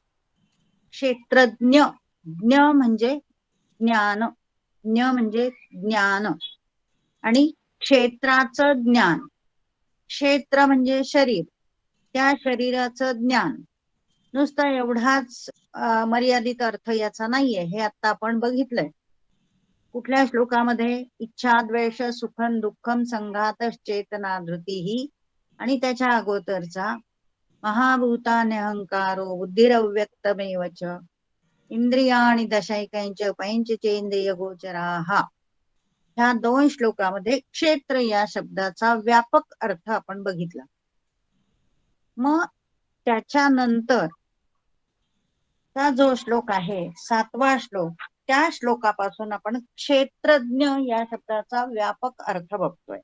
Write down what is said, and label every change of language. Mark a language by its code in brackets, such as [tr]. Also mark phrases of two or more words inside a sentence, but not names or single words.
[mr] क्षेत्रज्ञ, ज्ञ म्हणजे ज्ञान, ज्ञ म्हणजे ज्ञान आणि क्षेत्राचं ज्ञान. क्षेत्र म्हणजे शरीर, त्या शरीराचं ज्ञान. नुसता एवढाच मर्यादित अर्थ याचा नाहीये, हे आता आपण बघितलंय. कुठल्या श्लोकामध्ये [sa] इच्छा द्वेष सुखम दुःखम संघात चेतना धृती [mr] आणि त्याच्या अगोदरचा [sa] महाभूताने अहंकारो बुद्धिरव्यक्तमेव च इंद्रियाणि दशैकंच पंचचेंद्रिय गोचराः. [mr] ह्या 2 श्लोकामध्ये क्षेत्र या शब्दाचा व्यापक अर्थ आपण बघितला. मग त्याच्यानंतर हा जो श्लोक आहे 7वा श्लोक, त्या श्लोकापासून आपण क्षेत्रज्ञ या शब्दाचा व्यापक अर्थ बघतोय.